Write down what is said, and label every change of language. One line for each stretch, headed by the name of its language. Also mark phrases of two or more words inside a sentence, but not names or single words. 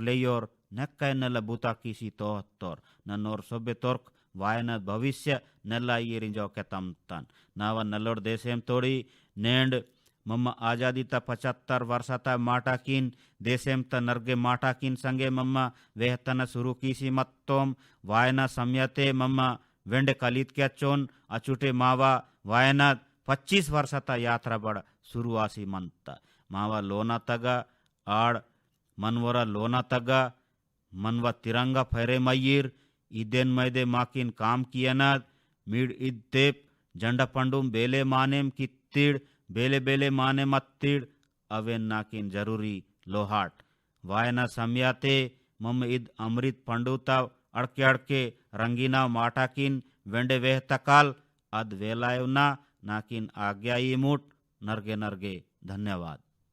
Gondi: लेयोर नक्के नल बुता कीसी तोहत्तोर नन्नोर सोबे तोर्क वायन भविष्य नल्ला येरिंजो केतम तन नावा नल्लोड़ देशेम तोड़ी नेंड मम्मा आजादी ता 75 वर्षता माटाकिन देशेम त नर्गे माटाकिन संगे मम्मा वेहतन शुरू कीसी मत्तोम वायना सम्यते मम्मा वेंडे कलित क्या चोन अचुटे मावा वायना 25 वर्षता यात्रा बड़ शुरू आसी मंता मावा लोना तगा आड़ मनवरा लोना तगा मनवा तिरंगा फैरे मय्यर इदेन मैदे माकिन काम कियनाद मीड इद्देप जंडा पंडुम बेले मानेम कित्तीड़ बेले बेले माने मत्तीड़ अवेन नाकिन जरूरी लोहाट वायना समयाते मम इद अमृत पंडुता अड़के अड़के रंगीना माटाकिन वेंडे वेह तकाल अद वेलायवना नाकिन आज्ञा मुट नरगे नरगे धन्यवाद।